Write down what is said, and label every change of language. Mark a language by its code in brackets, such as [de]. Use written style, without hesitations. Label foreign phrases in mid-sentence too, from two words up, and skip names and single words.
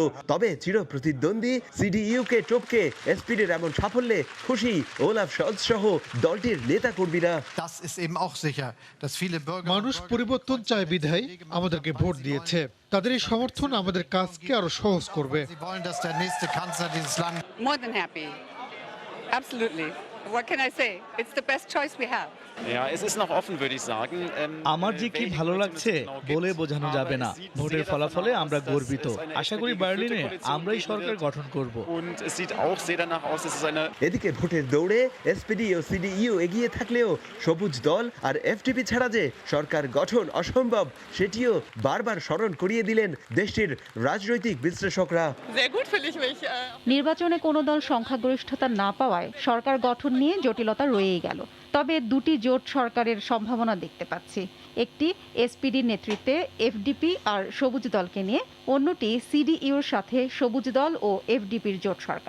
[bn] তবে চিরপ্রতিদ্বন্দ্বী CDU-কে টপকে SPD-র এমন সাফল্যে খুশি ওলাফ শলস সহ দলটির নেতা কর্মীরা। মানুষ পরিবর্তন চায় বিধায় আমাদেরকে ভোট দিয়েছে। তাদের এই সমর্থন আমাদের কাজকে আরো সহজ করবে। [en] Absolutely. What can I say? It's the best choice we have. [de] Ja, es ist noch offen, würde ich sagen. [bn] আমার যে কি ভালো লাগছে বলে বোঝানো যাবে না। ভোটের ফলাফলে আমরা গর্বিত। আশা করি বার্লিনে আমরাই সরকার গঠন করব। [de] Und es sieht auch sehr danach aus, dass es eine [bn] এদিকে ভোটের দৌড়ে SPD ও CDU এগিয়ে থাকলেও সবুজ দল আর FDP ছাড়া যে সরকার গঠন অসম্ভব সেটিও বারবার স্মরণ করিয়ে দিলেন দেশটির রাজনৈতিক বিশ্লেষকরা। [de] Sehr gut finde ich mich. [bn] নির্বাচনে কোনো দল সংখ্যাগরিষ্ঠতা না পাওয়ায় সরকার গঠন নিয়ে জটিলতা রয়েই গেল। তবে দুটি জোট সরকারের সম্ভাবনা দেখতে পাচ্ছি। একটি SPD নেতৃত্বে FDP আর সবুজ দলকে নিয়ে, অন্যটি CDU-র সাথে সবুজ দল ও FDP-র জোট সরকার।